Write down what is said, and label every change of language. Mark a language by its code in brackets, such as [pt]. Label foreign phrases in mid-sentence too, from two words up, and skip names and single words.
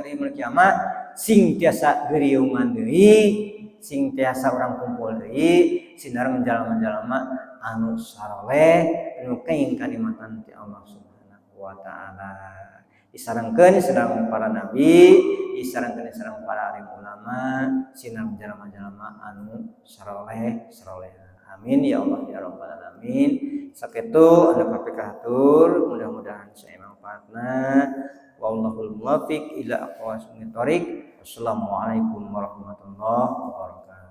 [su] di yaumil kiamat sing tiasa riungan deui sing tiasa urang kumpul deui sinareng jalma-jalma anu saleh anu kaing kanikmatan ti [ar] الله سبحانه وتعالى [su] disarengkeun sedang para nabi disarengkeun sareng para alim ulama sinareng jalma-jalma anu saleh [ar] آمين يا الله يا رب العالمين [su] sakitu anu kapikahatur mudah-mudahan saya manfaatna [ar] والله الموفق إلى أقوم الطريق السلام عليكم ورحمة الله وبركاته.